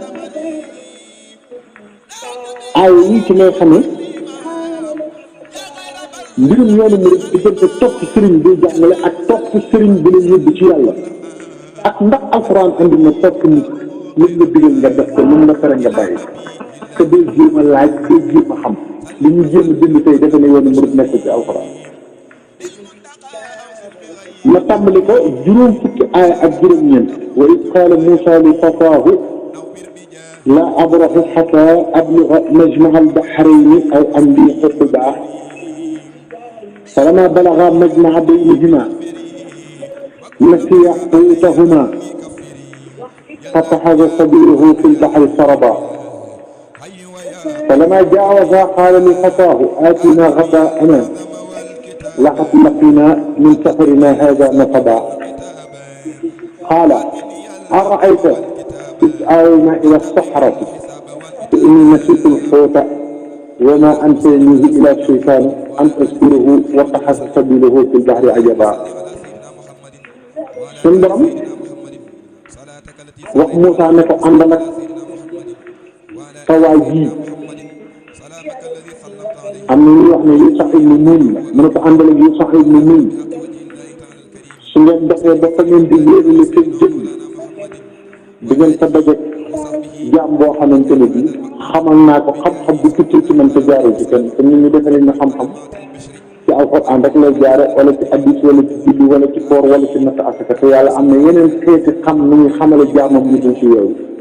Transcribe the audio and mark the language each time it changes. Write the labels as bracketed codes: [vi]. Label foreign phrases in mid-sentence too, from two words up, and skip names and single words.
[wo] aay yi ci ngay xamee mbirum yoonu mu rek diggante topp sëriñ bi jàngale ak topp sëriñ bi la yóbbu ci yàlla ak ndax alxuraan andi na topp nit lu nga digal nga def ko lu mu la tere nga bàyyi te day jéem a laaj day jéem a xam li ñu jéem a bind tey defe ne yoonu mu rek nekk ci alxuraan ma tàmbali ko juróom fukki aaya ak juróom-ñeent [ar] وإذ قال موسى لفتاه لا أبرح حتى أبلغ مجمع البحرين أو أمضي حقبا فلما بلغا مجمع بينهما نسيا حوتهما فاتخذ سبيله في البحر سربا فلما جاوزا قال لفتاه آتنا غداءنا لقد لقينا من سفرنا هذا نصبا قال أرأيت إذ آوينا إلى الصحراء فإني نسيت الحوت وما أنسانيه إلا الشيطان أن أذكره واتخذ سبيله في البحر عجبا [wo] suñu borom wax Moussa ne ko àndal ak sa waay ji am na ñuy wax ne Yuusa ibnu Nuun la mu ne ko àndal ak Yuusa ibnu Nuun su ngeen doxee ba fa ngeen di wéerale seen jëm di ngeen fa dajeeg jaam boo xamante ne bii xamal naa ko xam-xam bu tukkee ci man te jaaree ci kenn te nit ñi defe nañ ne xam-xam ci alxuraan rek lay jaare wala ci hadiis wala ci julli wala ci koor wala ci natt asaka te yàlla am na yeneen xeeti xam nu muy xamale jaamam ñu dul ci yooyu.